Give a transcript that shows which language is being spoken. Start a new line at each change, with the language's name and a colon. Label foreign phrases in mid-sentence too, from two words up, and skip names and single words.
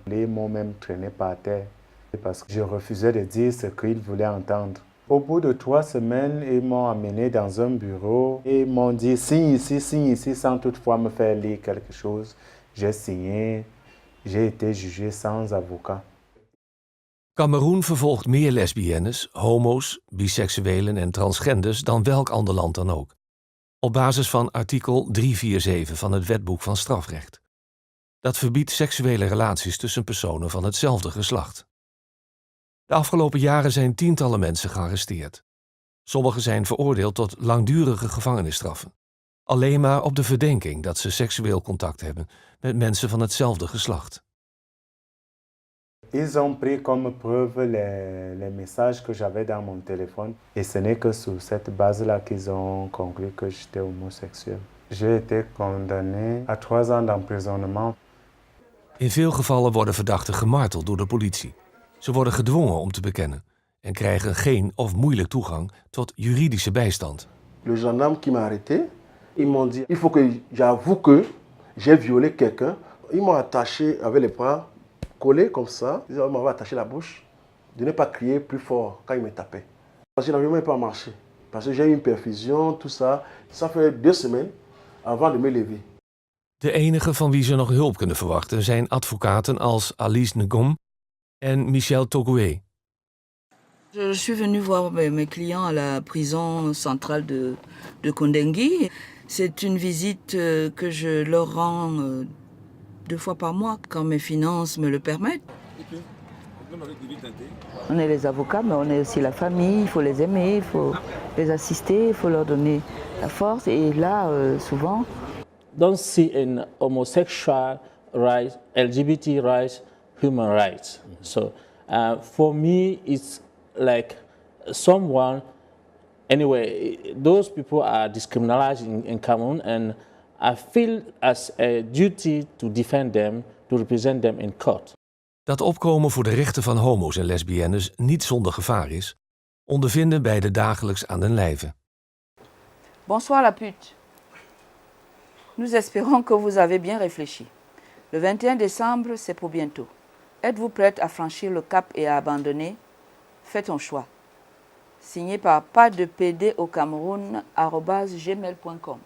French: Ils m'ont même traîné par terre parce que je refusais de dire ce qu'ils voulaient entendre. Au bout de 3 semaines, ils m'ont amené dans un bureau et ils m'ont dit signe ici, sans toutefois me faire lire quelque chose. J'ai signé. J'ai été jugé sans avocat.
Dutch: Kameroen vervolgt meer lesbiennes, homo's, biseksuelen en transgenders dan welk ander land dan ook. Op basis van artikel 347 van het Wetboek van Strafrecht. Dat verbiedt seksuele relaties tussen personen van hetzelfde geslacht. De afgelopen jaren zijn tientallen mensen gearresteerd. Sommigen zijn veroordeeld tot langdurige gevangenisstraffen. Alleen maar op de verdenking dat ze seksueel contact hebben met mensen van hetzelfde geslacht.
French: Ils ont pris comme preuve les messages que j'avais dans mon téléphone. Et ce n'est que sur cette base-là qu'ils ont conclu que j'étais homosexuel. J'ai été condamné à 3 ans d'emprisonnement.
Dutch: In veel gevallen worden verdachten gemarteld door de politie. Ze worden gedwongen om te bekennen en krijgen geen of moeilijk toegang tot juridische bijstand.
French: Le gendarme qui m'a arrêté, ils m'ont dit il faut que j'avoue que j'ai violé quelqu'un. Ils m'ont attaché avec les bras collés comme ça. Ils m'avaient attaché la bouche de ne pas crier plus fort quand ils me tapaient. Parce que je n'arrivais même pas à marcher. Parce que j'ai eu une perfusion, tout ça. Ça fait 2 semaines avant de me lever.
Dutch: De enigen van wie ze nog hulp kunnen verwachten zijn advocaten als Alice Ngom en Michel Togoué.
French: Je suis venue voir mes clients à la prison centrale de Kondengui. C'est une visite que je leur rends 2 fois par mois quand mes finances me le permettent. On est les avocats, mais on est aussi la famille. Il faut les aimer, il faut les assister, il faut leur donner la force. Et là, souvent...
English: Don't see in homosexual rights, LGBT rights, human rights. So for me, it's like someone, anyway, those people are discriminated in Cameroon, and I feel as a duty to defend them, to represent them in court.
Dutch: Dat opkomen voor de rechten van homo's en lesbiennes niet zonder gevaar is, ondervinden beide dagelijks aan den lijve.
French: Bonsoir la pute. Nous espérons que vous avez bien réfléchi. Le 21 décembre, c'est pour bientôt. Êtes-vous prête à franchir le cap et à abandonner? Fais ton choix. Signé par pasdepdaucameroun@gmail.com.